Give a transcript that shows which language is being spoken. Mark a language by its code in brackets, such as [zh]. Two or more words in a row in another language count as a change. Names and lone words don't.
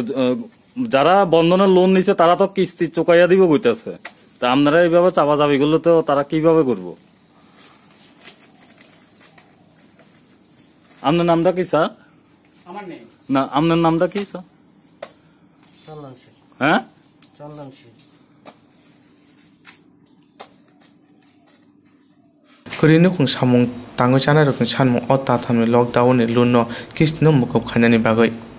[bn] যারা বন্ধনের লোন নিছে তারা তো কিস্তি চুকাইয়া দিব কইতেছে, তা আপনারা এইভাবে চাপাচাপি করলে তো তারা কিভাবে করবো? আপনার নামটা কি স্যার? না, আপনার নামটা কি স্যার? হ্যাঁ, [trp] Kurino kung samung tango chana rokun sanmung otta thamni lockdown ni lunno kistino mukop khanani bagoi